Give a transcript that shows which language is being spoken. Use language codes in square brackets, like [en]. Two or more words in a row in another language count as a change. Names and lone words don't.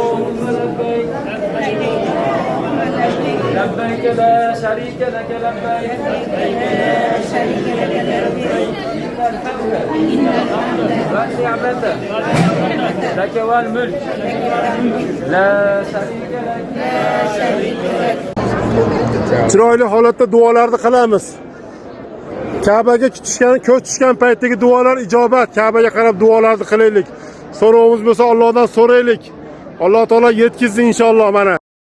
[ar] لبيك لا شريك لك لبيك إن الحمد والنعمة لك والملك لا شريك لك. [uz] Chiroyli holatda duolarni qilamiz. Ka'baga ko'z tushgan paytdagi duolar ijobat. Ka'baga qarab duolarni qilaylik. So'rovimiz bo'lsa Allohdan so'raylik. Alloh taolo yetkazdi inshaalloh mana.